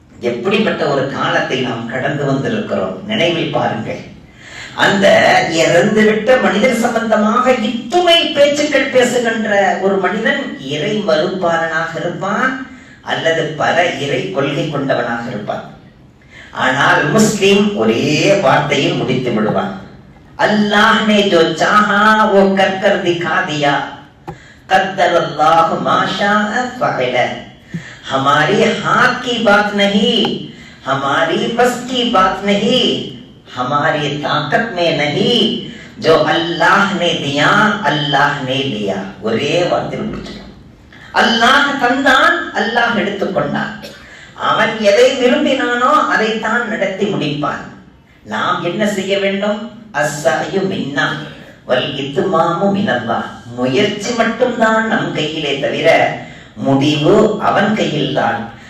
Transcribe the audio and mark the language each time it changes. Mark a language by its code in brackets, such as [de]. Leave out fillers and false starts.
[ta] எப்படிப்பட்ட ஒரு காலத்தை நாம் கடந்து வந்திருக்கிறோம் நினைவில் பாருங்கள். அந்த இறந்துவிட்ட மனிதர் சம்பந்தமாக இத்துணை பேச்சுக்கள் பேசுகின்ற ஒரு மனிதன் இறை மறுப்பாளனாக இருப்பான் அல்லது பல இறை கொள்கை கொண்டவனாக இருப்பான். ஆனால் முஸ்லிம் ஒரே வார்த்தையில் முடித்து விடுவான், [hi] अल्लाह ने जो चाहा वो कर कर दिखा दिया, [ar] कद्दरल्लाहु मा शाअ फअल। [hi] हमारी हाथ की बात नहीं, हमारी बस की बात नहीं, हमारी ताकत में नहीं, जो अल्लाह ने दिया अल्लाह ने लिया। [ta] ஒரே வார்த்தையில் முடிச்சிடும். அல்லாஹ் தந்தான், அல்லாஹ் எடுத்துக்கொண்டான். அவன் எதை விரும்பினானோ அதைத்தான் நடத்தி முடிப்பான். நாம் என்ன செய்ய வேண்டும்? [ar] அஸ்ஸஅயு மின்னா வல் இத்மாமு மினல்லாஹ், [ta] முயற்சி மட்டும்தான் நம் கையிலே தவிர முடிவு அவன் கையில் தான்.